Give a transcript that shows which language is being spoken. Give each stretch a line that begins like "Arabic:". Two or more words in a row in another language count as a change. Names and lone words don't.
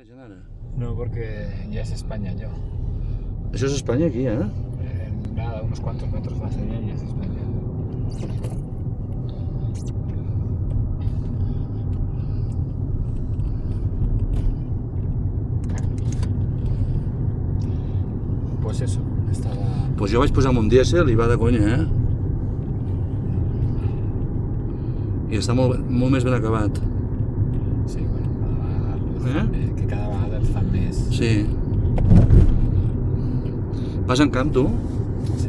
Catalan: gent ara?
Spanish: No, porque ya es España yo.
Catalan: Això és Espanya aquí,
Spanish: Nada, unos cuantos metros más allá y es España. Pues eso, estaba...
Catalan: Pues jo vaig posar un dièsel i va de conya, I està molt més ben acabat. Sí, bueno, que cada vegada els fan més. Sí. Vas en camp, tu? Sí.